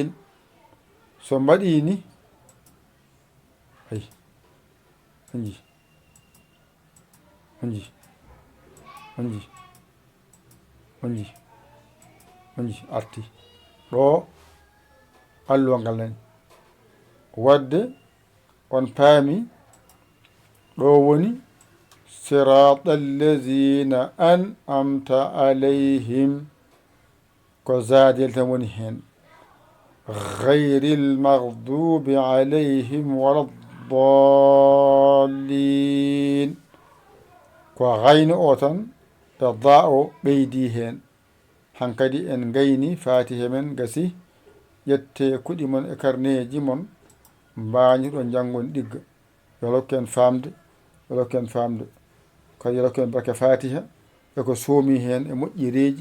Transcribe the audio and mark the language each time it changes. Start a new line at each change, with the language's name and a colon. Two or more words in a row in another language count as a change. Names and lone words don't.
Fula: So mbaɗi ni ay onji onji onji onji onji arti ɗo alluwa ngal nani wadde on paami ɗo woni
Arabic: صراط الذين أنعمت عليهم
Fula: ko zaadel tan woni hen
Arabic: غير المغضوب عليهم ولا الضالين
Fula: ko gayno o tan e da o ɓeydi hen. hankadi en gayni fatiha men gasi ƴette kuɗi mon e karneji mon mbañiɗo janggon ɗigga yo rokken famde yo rokken famde kadi yo rokken barke fatiha eko soomi hen e moƴƴereji.